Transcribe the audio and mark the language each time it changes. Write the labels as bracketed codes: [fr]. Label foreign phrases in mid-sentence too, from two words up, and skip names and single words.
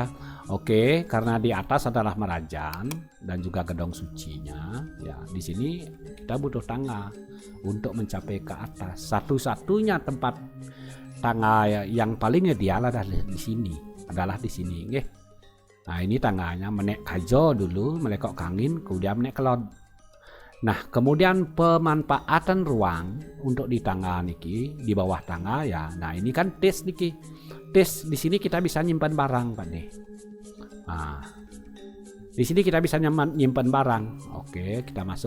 [id] Oke, karena di atas adalah Merajan dan juga gedong sucinya, ya di sini kita butuh tangga untuk mencapai ke atas. Satu-satunya tempat tangga yang paling ideal adalah di sini, nggih. Nah, ini tangganya [ban] menek kajo [id] dulu, [ban] melekok kangin, kemudian menek kelod. [id] Nah, kemudian pemanfaatan ruang untuk di tangga niki, di bawah tangga ya. Nah, ini kan tes niki. Tes di sini kita bisa nyimpan barang, Pak nih. Nah, di sini kita bisa nyimpan barang. Oke, kita masuk.